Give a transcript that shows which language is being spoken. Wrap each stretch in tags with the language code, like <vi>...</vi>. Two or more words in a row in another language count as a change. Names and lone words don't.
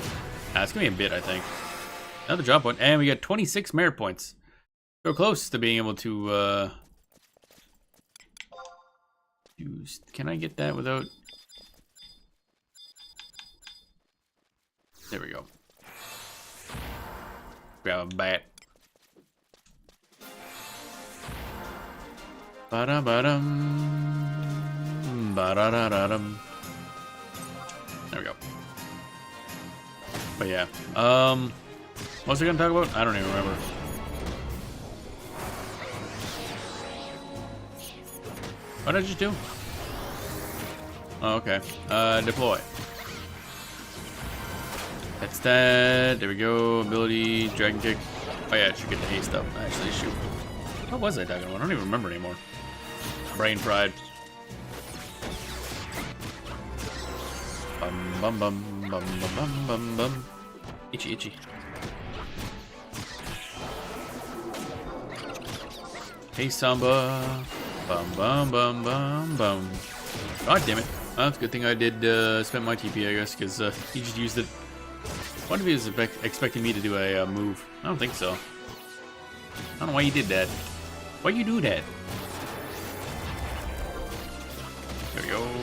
<en>It's gonna be a bit, I think. Another job point, and we got 26 merit points. So close to being able to use. Can I get that without? There we go. Grab a bat. Ba-da-ba-dum. Ba-da-da-da-dum. There we go. But yeah. What was I gonna talk about? I don't even remember. What did I just do? Oh, okay. Deploy. That's that. There we go. Ability, dragon kick. Oh yeah, I should get the haste up. Actually, shoot. What was I talking about? I don't even remember anymore. Brain fried. Bum bum bum bum bum bum bum bum. Itchy itchy. Hey Samba. Bum bum bum bum bum. God damn it. Well, it's a good thing I did spend my TP, I guess, because he just used it. What if he was expecting me to do a move? I don't think so. I don't know why you did that. Why you do that? There we go.</en>